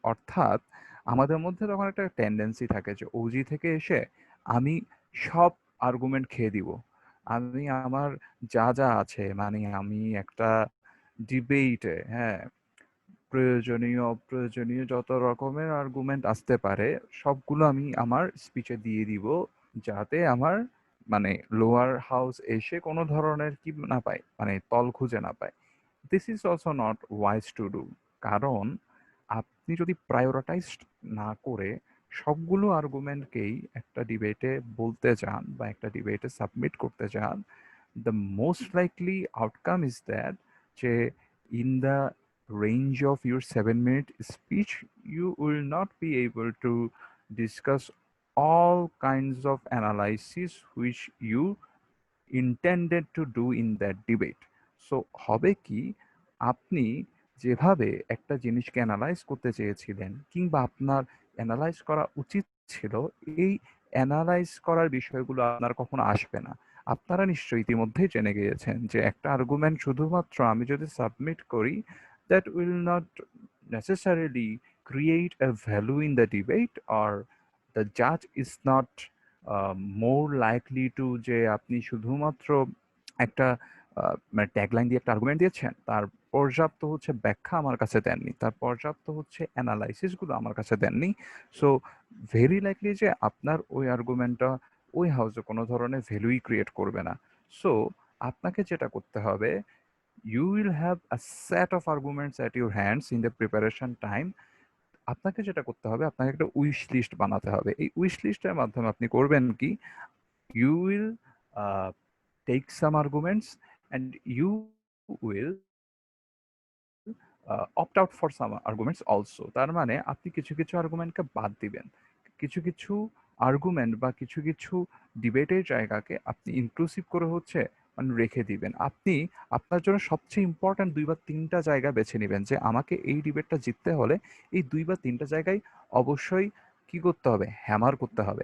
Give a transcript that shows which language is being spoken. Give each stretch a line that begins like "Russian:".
Bangla: অর্থাৎ আমাদের মধ্যে তখন একটা টেন্ডেন্সি থাকে যে ওজি থেকে এসে আমি সব আর্গুমেন্ট খেয়ে দিব, আমি আমার যা যা আছে, মানে আমি একটা ডিবেটে, হ্যাঁ, প্রয়োজনীয় অপ্রয়োজনীয় যত রকমের আর্গুমেন্ট আসতে পারে সবগুলো আমি আমার স্পিচে দিয়ে দিব, যাতে আমার মানে লোয়ার হাউস এসে কোনো ধরনের কি না পায়, মানে তল খুঁজে না পায়।
English: This is also not wise to do.
Bangla: কারণ আপনি যদি প্রায়োরিটাইজড না করে সবগুলো আর্গুমেন্টকেই একটা ডিবেটে বলতে চান বা একটা ডিবেটে সাবমিট করতে চান,
English: the most likely outcome is that যে in the range of your 7-minute speech you will not be able to discuss all kinds of analysis which you intended to do in that debate.
Bangla: So হবে কি, আপনি যেভাবে একটা জিনিসকে analyse করতে চেয়েছিলেন কিংবা আপনার অ্যানালাইজ করা উচিত ছিল, এই অ্যানালাইজ করার বিষয়গুলো আপনার কখনো আসবে না। আপনারা নিশ্চয়ই ইতিমধ্যেই জেনে গিয়েছেন যে একটা আর্গুমেন্ট শুধুমাত্র আমি যদি সাবমিট করি,
English: that will not necessarily create a value in the debate, or the judge is not more likely to
Bangla: যে আপনি শুধুমাত্র একটা মানে ট্যাগলাইন দিয়ে একটা আর্গুমেন্ট দিয়েছেন, তার পর্যাপ্ত হচ্ছে ব্যাখ্যা আমার কাছে দেননি, তার পর্যাপ্ত হচ্ছে অ্যানালাইসিসগুলো আমার কাছে দেননি। সো ভেরি লাইকলি যে আপনার ওই আর্গুমেন্টটা ওই হাউসে কোনো ধরনের ভ্যালুই ক্রিয়েট করবে না।
English: so
Bangla: আপনাকে যেটা করতে হবে,
English: You will have a set of arguments at your hands in the preparation time.
Bangla: আপনাকে যেটা করতে হবে, আপনাকে একটা উইশ লিস্ট বানাতে হবে। এই উইশ লিস্টের মাধ্যমে আপনি করবেন কি,
English: you will take some arguments and you will opt out for some arguments also.
Bangla: তার মানে আপনি কিছু কিছু আর্গুমেন্টকে বাদ দিবেন, কিছু কিছু আর্গুমেন্ট বা কিছু কিছু ডিবেটের জায়গাকে আপনি ইনক্লুসিভ করে হচ্ছে মানে রেখে দিবেন। আপনি আপনার জন্য সবচেয়ে ইম্পর্ট্যান্ট ২ বা ৩ টা জায়গা বেছে নিবেন যে আমাকে এই ডিবেটটা জিততে হলে এই ২ বা ৩ টা জায়গায় অবশ্যই কি করতে হবে, হ্যামার করতে হবে।